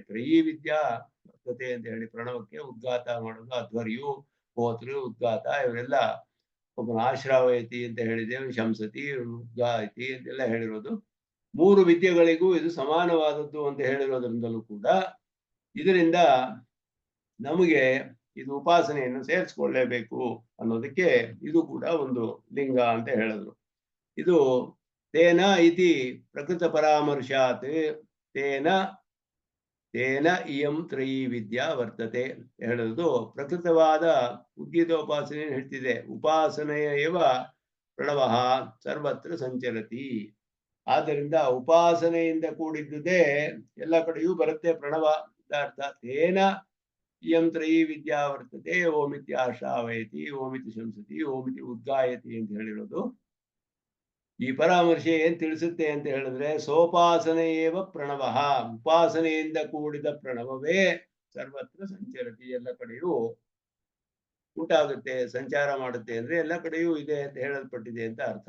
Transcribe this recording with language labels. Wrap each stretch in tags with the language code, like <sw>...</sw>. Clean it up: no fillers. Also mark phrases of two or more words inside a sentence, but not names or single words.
<sa>ತ್ರಯೀ ವಿದ್ಯಾ ವರ್ತತೆ</sa> <kn>ಅಂತ ಹೇಳಿ ಪ್ರಣವಕ್ಕೆ ಉದ್ಗಾತ ಮಾಡೋದು, ಅಧ್ವರ್ಯು, ಹೋತೃ, ಉದ್ಗಾತ ಇವರೆಲ್ಲ ಒಬ್ಬನ ಆಶ್ರಾವಯತಿ ಅಂತ ಹೇಳಿದೆ,</kn> <sa>ಶಂಸತಿ, ಉದ್ಗಾಯತಿ</sa> <kn>ಅಂತೆಲ್ಲ ಹೇಳಿರೋದು. ಮೂರು ವಿದ್ಯೆಗಳಿಗೂ ಇದು ಸಮಾನವಾದದ್ದು ಅಂತ ಹೇಳಿರೋದ್ರಿಂದಲೂ ಕೂಡ ಇದರಿಂದ ನಮಗೆ ಇದು ಉಪಾಸನೆಯನ್ನು ಸೇರಿಸ್ಕೊಳ್ಳೇಬೇಕು ಅನ್ನೋದಕ್ಕೆ ಇದು ಕೂಡ ಒಂದು ಲಿಂಗ ಅಂತ ಹೇಳಿದ್ರು.</kn> <sa>ಇದು ತೇನ ಇತಿ ಪ್ರಕೃತ ಪರಾಮರ್ಶಾತ್ ತೇನ ತೇನ ಇಯಂ ತ್ರಯೀ ವಿದ್ಯಾ ವರ್ತತೆ</sa> <kn>ಹೇಳೋದು ಪ್ರಕೃತವಾದ ಉದ್ಗೀತೋಪಾಸನೆ ಹೇಳ್ತಿದೆ.</kn> <sa>ಉಪಾಸನೆಯ ಏವ ಪ್ರಣವ ಸರ್ವತ್ರ ಸಂಚರತಿ.</sa> <kn>ಆದ್ದರಿಂದ ಉಪಾಸನೆಯಿಂದ ಕೂಡಿದ್ದುದೇ ಎಲ್ಲ ಕಡೆಯೂ ಬರುತ್ತೆ ಪ್ರಣವ ಅರ್ಥ.</kn> <sa>ತೇನ ಇಯಂ ತ್ರಯೀ ವಿದ್ಯಾ ವರ್ತತೆ, ಓಮಿತಿ ಆಶ್ರಾವಯತಿ, ಓಮಿತಿ ಶಂಸತಿ, ಓಮಿತಿ ಉದ್ಗಾಯತಿ</sa> <kn>ಅಂತ ಹೇಳಿರೋದು. ಈ ಪರಾಮರ್ಶೆ ಏನ್ ತಿಳಿಸುತ್ತೆ ಅಂತ ಹೇಳಿದ್ರೆ</kn> <sa>ಸೋಪಾಸನೆ ಏವ ಪ್ರಣವ,</sa> <kn>ಉಪಾಸನೆಯಿಂದ ಕೂಡಿದ ಪ್ರಣವವೇ</kn> <sa>ಸರ್ವತ್ರ ಸಂಚರತಿ,</sa> <kn>ಎಲ್ಲ ಕಡೆಯೂ ಉಂಟಾಗುತ್ತೆ, ಸಂಚಾರ ಮಾಡುತ್ತೆ ಅಂದ್ರೆ ಎಲ್ಲ ಕಡೆಯೂ ಇದೆ ಅಂತ ಹೇಳಲ್ಪಟ್ಟಿದೆ ಅಂತ ಅರ್ಥ.</kn>